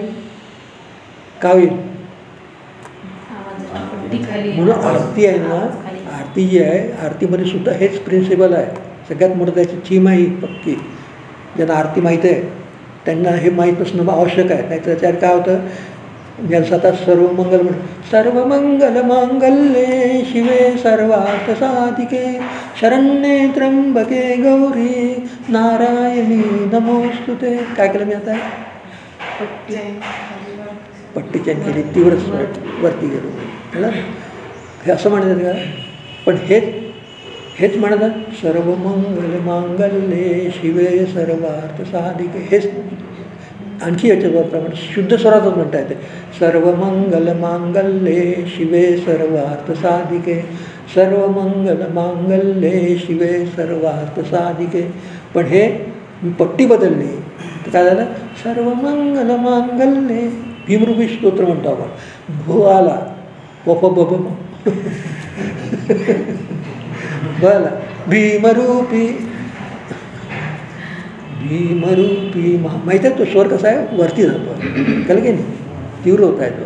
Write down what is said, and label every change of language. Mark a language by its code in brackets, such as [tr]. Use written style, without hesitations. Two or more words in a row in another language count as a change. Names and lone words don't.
[mr] का होईल? म्हणून आरती आहे ना, आरती जी आहे आरतीमध्ये सुद्धा हेच प्रिन्सिपल आहे. सगळ्यात मोठं त्याची थीम आहे पक्की. ज्यांना आरती माहीत आहे त्यांना हे माहीत असणं आवश्यक आहे. नाही तर त्याच्यावर काय होतं, ज्यांचं आता [sa] सर्वमंगल सर्वमंगल मांगल्ये शिवे सर्वार्थ साधिके शरण्ये त्र्यंबके गौरी नारायणी नमोस्तुते. [mr] काय केलं मी आता? पट्टी चेंज केली, तीव्र वरती गेलो. कळलं? हे असं म्हणतात का? पण हेच म्हणतात [sa] सर्वमंगल मांगल्ये शिवे सर्वार्थ साधिके. [mr] हेच आणखी याच्यावर प्रमाणे शुद्ध स्वरातच म्हणता येते. [sa] सर्वमंगल मांगल्ये शिवे सर्वार्थ साधिके सर्वमंगल मांगल्ये शिवे सर्वार्थ साधिके. [mr] पण हे मी पट्टी बदलली तर काय झालं? [sa] सर्वमंगल मांगल्ये. [mr] भीमरूपी स्तोत्र म्हणतो आपण. भो आला पप बब बला भीमरूपी भीमरूपी माहीत आहे तो स्वर कसा आहे? वरती जातो. कळलं की नाही? तीव्र होत आहे तो.